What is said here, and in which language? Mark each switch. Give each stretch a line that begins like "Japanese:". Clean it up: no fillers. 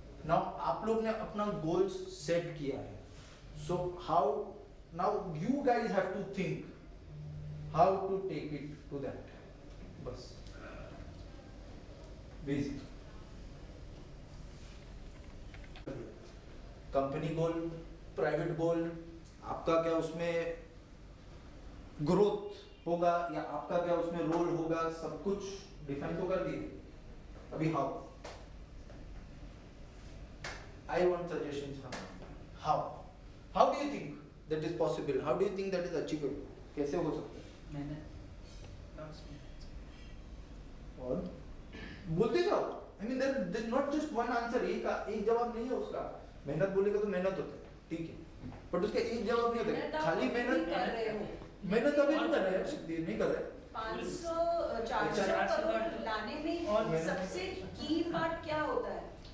English: now
Hindi: आप लोग ने अपना
English: goals set
Hindi: किया है,
English: so how now you guys have to think how to take it to that,
Hindi: बस बेसिक। कंपनी गोल, प्राइवेट गोल, आपका क्या उसमें ग्रोथ होगा या आपका क्या उसमें रोल होगा, सब कुछ डिफाइन तो कर दिए। अभी
English: I want suggestions from you. How do you think that is possible? How do you think that is achievable?
Hindi: कैसे हो सकता है? और बोलते जाओ।
English: I mean there's not just one answer,
Hindi: एक जवाब नहीं है उसका। मेहनत बोलेगा तो मेहनत होता है, ठीक है,
English: but
Hindi: उसका एक जवाब नहीं होता है। खाली मेहनत अभी नहीं कर रहे हैं, नहीं कर रहे। 500-400 करोड़ लाने में और सबसे की पार्ट क्या होता है?